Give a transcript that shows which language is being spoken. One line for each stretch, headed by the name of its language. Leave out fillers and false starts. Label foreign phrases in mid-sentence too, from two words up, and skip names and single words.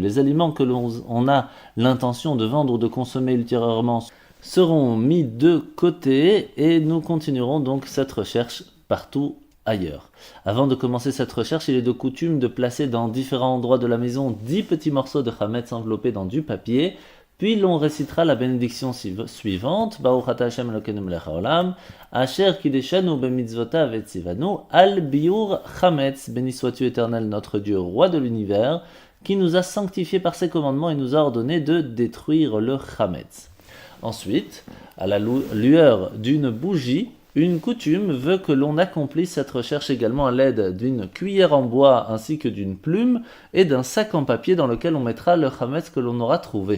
French: Les aliments que l'on a l'intention de vendre ou de consommer ultérieurement seront mis de côté, et nous continuerons donc cette recherche partout ailleurs. Avant de commencer cette recherche, il est de coutume de placer dans différents endroits de la maison 10 petits morceaux de Chametz enveloppés dans du papier. Puis l'on récitera la bénédiction suivante,
Hebrew: ברוך אתה השם אלוקינו מלך העולם, אשר קדשנו במצוותיו וצוונו, על ביעור חמץ,
French: béni sois-tu éternel notre Dieu, roi de l'univers, qui nous a sanctifiés par ses commandements et nous a ordonné de détruire le Chametz. Ensuite, à la lueur d'une bougie, une coutume veut que l'on accomplisse cette recherche également à l'aide d'une cuillère en bois ainsi que d'une plume et d'un sac en papier dans lequel on mettra le Chametz que l'on aura trouvé.